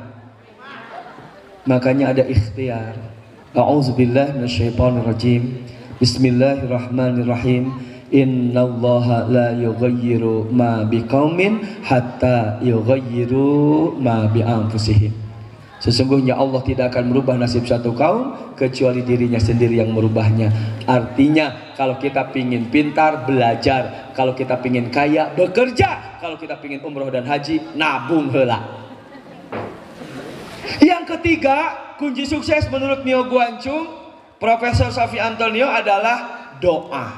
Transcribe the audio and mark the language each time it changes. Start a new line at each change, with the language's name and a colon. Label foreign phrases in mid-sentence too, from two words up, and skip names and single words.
Indonesian: Makanya ada ikhtiar.
Arabic: أعوذ بالله من الشيطان الرجيم. بسم الله الرحمن الرحيم. إن الله لا يغير ما بقوم حتى يغيروا ما بأنفسهم.
Indonesian: Sesungguhnya Allah tidak akan merubah nasib suatu kaum kecuali dirinya sendiri yang merubahnya. Artinya kalau kita pingin pintar, belajar. Kalau kita pingin kaya, bekerja. Kalau kita pingin umroh dan haji, nabung heula. Yang ketiga, kunci sukses menurut Nio Guancung, Profesor Safi Antonio adalah doa.